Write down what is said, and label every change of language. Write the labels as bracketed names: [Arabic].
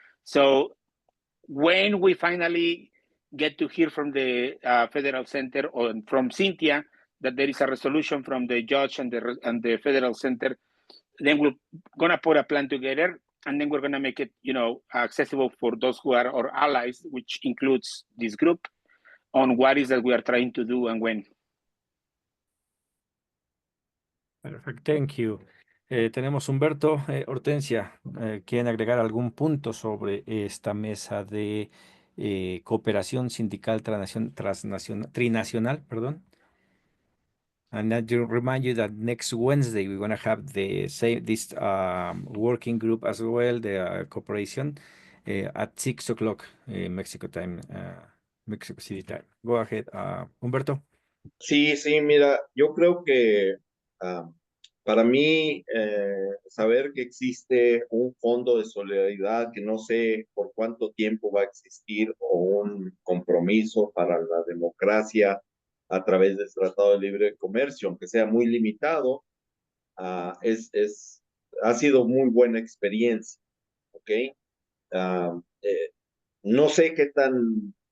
[English] So when we finally get to hear from the Federal Center or from Cynthia that there is a resolution from the judge and the Federal Center, then we're gonna put a plan together, and then we're gonna make it, you know, accessible for those who are our allies, which includes this group, on what is that we are trying to do and when. Perfect, thank you. [Spanish] Tenemos Humberto, Hortensia, ¿quieren agregar algún punto sobre esta mesa de cooperación sindical trinacional, perdón? [English] And I do remind you that next Wednesday we're going to have this working group as well, the cooperation, at 6 o'clock Mexico time, Mexico City time. Go ahead, Humberto. [Spanish] Sí, mira, yo creo que para mí saber que existe un fondo de solidaridad que no sé por cuánto tiempo va a existir, o un compromiso para la democracia a través del Tratado de Libre Comercio, aunque sea muy limitado, ha sido muy buena experiencia, ¿ok? No sé qué tan